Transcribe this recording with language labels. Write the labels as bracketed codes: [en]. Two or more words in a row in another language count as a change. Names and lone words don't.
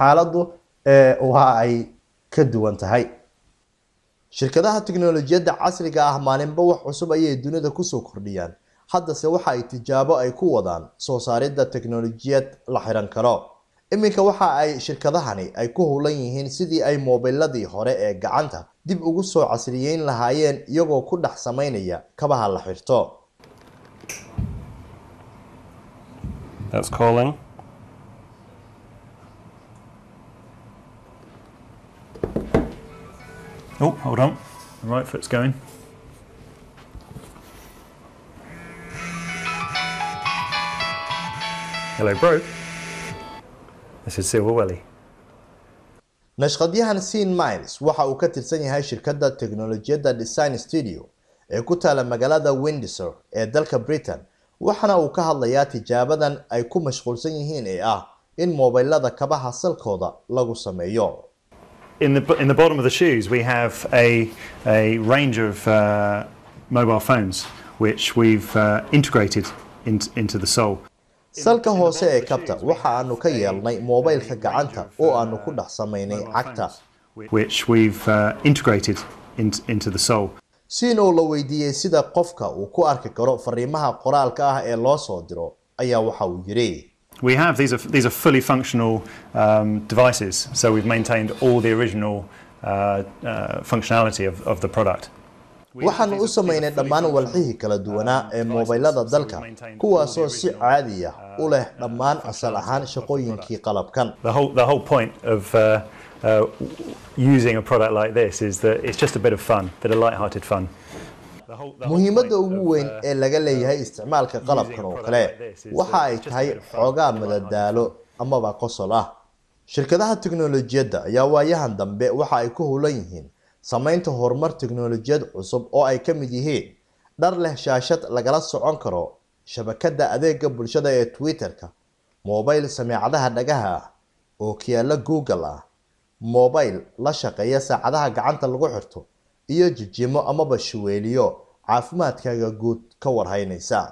[so] xaaladdu waa ay ka duwan tahay shirkadaha tiknoolajiyadda casriga ah maalinba wax cusub ayay dunida ku soo kordhiyaan haddase waxa ay tijaabo ay ku wadaan soo saaridda tiknoolajiyad la xiran karo iminka waxa ay shirkadahani ay ku howlan yihiin sidii ay moobiladii hore ee gacanta dib ugu soo casriyeyn lahaayeen iyagoo ku dhex sameynaya kabaha la xirto. [en] That's calling. Oh, hold on. The right foot's going. Hello, bro. This is Silver Welly. [so] nashqadyahan Sean Miles waxa uu ka tirsan yahay shirkadda teknoolajiyadda Design Studio ee ku taala magaalada Windsor ee dalka Britain waxana uu ka hadlayaa tijaabadan ay ku mashquulsan yihiin ee ah in moobilada kabaha salkooda lagu sameeyo. [en] In the bottom of the shoes we have a range of mobile phones which we've integrated into the sole. [so] salka hoose ee kabta waxa aanu ka yeelnay moobilka gacanta oo aanu ku dhex sameynay cagta [en] which we've integrated into the sole. [so] Sino la weydiiyay sida qofka uu ku arki karo fariimaha qoraalka ah ee loo soo diro ayaa waxa uu yiri [en] We have these are fully functional devices, so we've maintained all the original functionality of the product. [so] waxaanu u sameynay dhammaan walxihii kala duwanaa ee moobilada dalka kuwaasoo si caadi ah u leh dhammaan asal ahaan shaqooyinkii qalabkan. [en] The whole point of using a product like this is that it's just a bit of fun, a bit of light-hearted fun. [so] muhiimadda ugu weyn ee laga leeyahay isticmaalka qalabkan oo kale waxa ay tahay xoogaa madadaalo amaba qosol ah. shirkadaha tiknoolajiyadda ayaa waayahan dambe waxa ay ku howlan yihiin samaynta horumar tiknoolajiyad cusub oo ay ka mid yihiin dhar leh shaashad lagala socon karo shabakadda adeega bulshada ee Twitter-ka, moobil sameecadaha dhagaha ah oo kiyaala Google ah, moobil la shaqeeya saacadaha gacanta lagu xirto iyo jijimo amaba shuweeliyo caafimaadkaaga guud ka warhaynaysa.